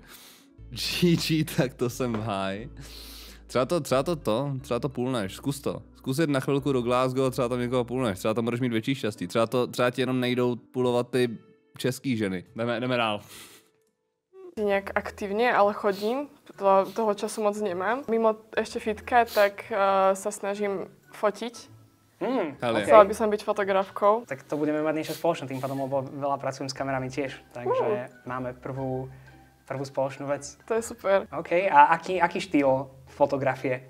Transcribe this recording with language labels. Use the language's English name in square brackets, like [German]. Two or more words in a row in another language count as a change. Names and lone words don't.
[Czech] GG, tak to jsem v háji. Třeba to půlneš, zkus to. Zkus jít na chvilku do Glasgow, třeba tam někoho půlneš, třeba tam budeš mít větší štěstí, třeba ti jenom nejdou půlovat ty český ženy. Jdeme dál. [Slovak] Nejak aktivně, ale chodím, toho času moc nemám. Mimo ešte fitka, tak sa snažím fotiť. Chcela by som byť fotografkou. Tak to budeme mať niečo spoločné tým pádom, lebo veľa pracujem s kamerami tiež, takže máme prvú spoločnú vec. To je super. OK, a aký štýl fotografie?